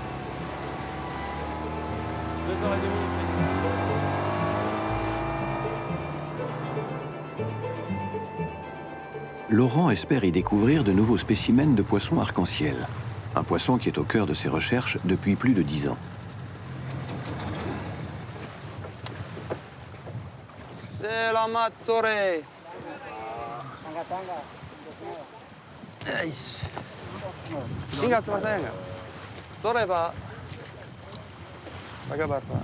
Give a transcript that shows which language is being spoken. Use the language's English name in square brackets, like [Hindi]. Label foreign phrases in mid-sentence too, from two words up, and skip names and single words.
[French] Laurent espère y découvrir de nouveaux spécimens de poissons arc-en-ciel, un poisson qui est au cœur de ses recherches depuis plus de 10 ans. [Indonesian] Selamat sore. Ingat sama saya nggak? Sore, Pak. Apa kabar, Pak?